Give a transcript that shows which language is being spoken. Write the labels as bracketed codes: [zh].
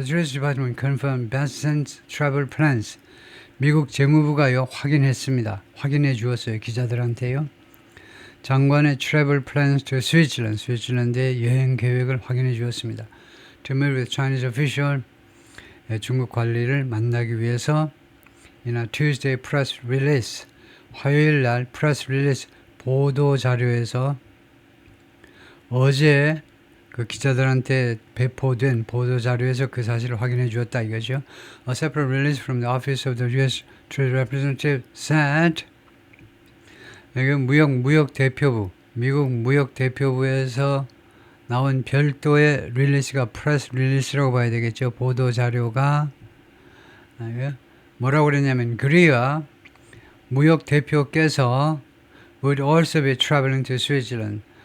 [en] The Treasury Department confirmed Bessent's travel plans. [ko] 미국 재무부가요 확인했습니다. 확인해 주었어요. 기자들한테요. 장관의 [en] travel plans to Switzerland, [ko] 스위스랜드의 여행 계획을 확인해 주었습니다. [en] To meet with Chinese official, [ko] 중국 관리를 만나기 위해서 [en] in a Tuesday press release, [ko] 화요일 날 press release 보도 자료에서 어제 그 기자들한테 배포된 보도 자료에서 그 사실을 확인해 주었다 이거죠. [en] A separate release from the office of the U.S. Trade Representative said, [ko] 여기 무역 대표부, 미국 무역 대표부에서 나온 별도의 릴리스가 프레스 릴리스라고 봐야 되겠죠. 보도 자료가 뭐라고 그랬냐면 그리와 무역 대표께서 [en] would also be traveling to Switzerland.